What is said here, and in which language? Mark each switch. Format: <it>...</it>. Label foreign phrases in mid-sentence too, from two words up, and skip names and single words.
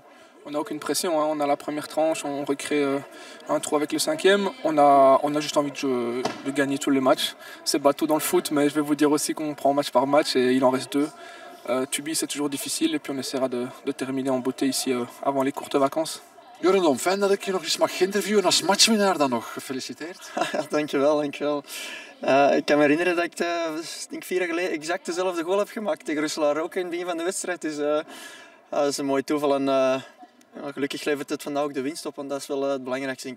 <fr>On n'a aucune pression, hein. On a la première tranche, on recrée un trou avec le 5e. On a juste envie de gagner tous les matchs. C'est bateau dans le foot, mais je vais vous dire aussi qu'on prend match par match et il en reste 2. Tubi, c'est toujours difficile et puis on essaiera de terminer en beauté ici avant les courtes vacances.</fr> <nl>Jorundom, fijn dat ik je nog eens mag interviewen als matchwinnaar dan nog. Gefeliciteerd. Ja, dankjewel. Ik kan me herinneren dat ik denk 4 jaar geleden exact dezelfde goal heb gemaakt tegen Roeselare ook in het begin van de wedstrijd. Dus dat is een mooi toeval en gelukkig levert het vandaag ook de winst op, want dat is wel het belangrijkste denk ik.</nl>